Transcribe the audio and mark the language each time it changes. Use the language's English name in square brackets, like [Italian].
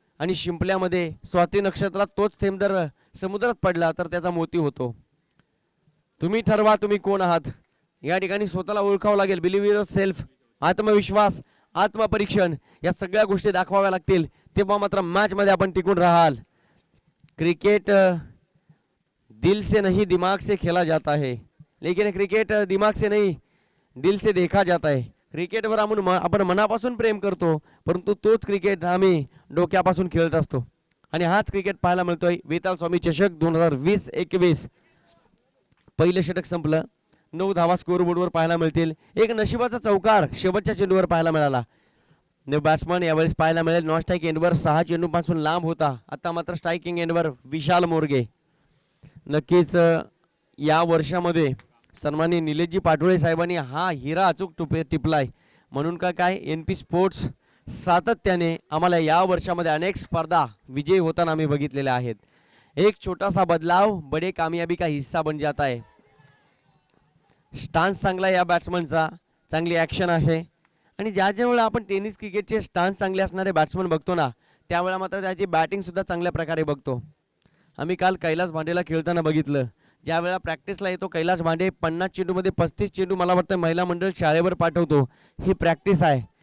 [Marathi] आणि शिंपल्यामध्ये स्वाती नक्षत्रात तोच थेंब जर समुद्रात पडला तर त्याचा मोती होतो. तुम्ही ठरवा तुम्ही कोण आहात. या ठिकाणी स्वतःला ओळखावं लागेल. [English] believe yourself, [Marathi] आत्मविश्वास, आत्मपरीक्षण या सगळ्या गोष्टी दाखवाव्या लागतील, तेव्हा मात्र मॅच मध्ये आपण टिकून राहाल. [Hindi] क्रिकेट दिल से नहीं दिमाग से खेला जाता है, लेकिन क्रिकेट दिमाग से नहीं दिल से देखा जाता है. [Marathi] क्रिकेटवर आपण मनापासून प्रेम करतो, परंतु तोच क्रिकेट आम्ही डोक्यापासून खेळत असतो. आणि हाच क्रिकेट पाहायला मिळतोय वेताळ स्वामी चषक 2020-21. पहिलं षटक संपलं. 9 धावा स्कोर बोर्डवर पाहायला मिळतील. एक नशिबाचा चौकार शेवटच्या चेंडूवर पाहायला मिळाला. बॅट्समन यावेळेस पाहायला मिळेल नॉन स्ट्राईक एंडवर 6 चेंडूपासून लांब होता, आता मात्र स्ट्रायकिंग एंडवर विशाल मोरगे. नक्कीच या वर्षामध्ये सन्माननीय निलेशजी पाटोळे साहेबांनी हा हिरा अचूक टिपलाय. म्हणून काय NP स्पोर्ट्स सातत्याने आम्हाला या वर्षामध्ये अनेक स्पर्धा विजयी होताना आम्ही बघितलेले आहेत. [Hindi] एक छोटासा बदलाव बडे कामयाबी का हिस्सा बन जाता है. [Marathi] स्टान्स चांगला या बॅट्समनचा, चांगली ॲक्शन आहे. आणि ज्या वेळेला आपण टेनिस क्रिकेटचे स्टान्स चांगले असणारे बॅट्समन बघतो ना, त्यावेळेला मात्र त्याची बॅटिंग सुद्धा चांगल्या प्रकारे बघतो. आम्ही काल कैलास भांडेला खेळताना बघितलं, ज्या वेळेला प्रॅक्टिसला येतो कैलास भांडे 50 चेंडूमध्ये 35 चेंडू मला वाटतं महिला मंडळ शाळेवर पाठवतो. ही प्रॅक्टिस आहे.